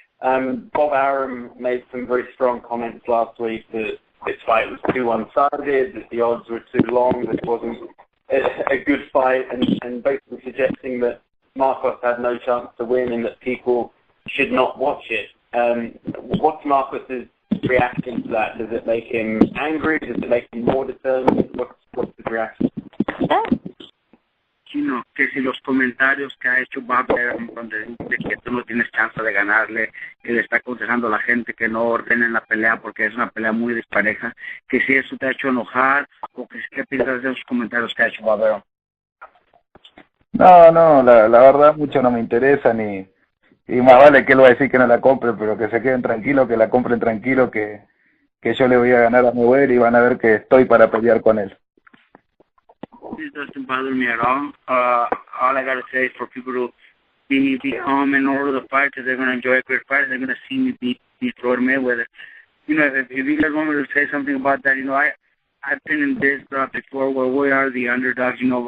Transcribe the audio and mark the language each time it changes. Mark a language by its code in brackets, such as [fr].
[en] Bob Arum made some very strong comments last week that this fight was too one-sided, that the odds were too long, that it wasn't a good fight, and basically suggesting that Marcos had no chance to win and that people should not watch it. What's Marcos's reaction to that? Does it make him angry? Does it make him more determined? What's his reaction? [es] Que si los comentarios que ha hecho Bob Arum donde dice que tú no tienes chance de ganarle, que le está aconsejando a la gente que no ordenen la pelea porque es una pelea muy dispareja, que si eso te ha hecho enojar o que qué piensas de esos comentarios que ha hecho Bob Arum. No, la verdad mucho no me interesa, y más vale que él va a decir que no la compre, pero que se queden tranquilos, que la compren tranquilo, que yo le voy a ganar a Mayweather y van a ver que estoy para pelear con él. [en] This doesn't bother me at all. All I gotta say is for people to be calm and order the fight, because they're gonna enjoy a great fight. They're gonna see me beat Floyd Mayweather. If you guys want me to say something about that, I've been in this before where we are the underdogs.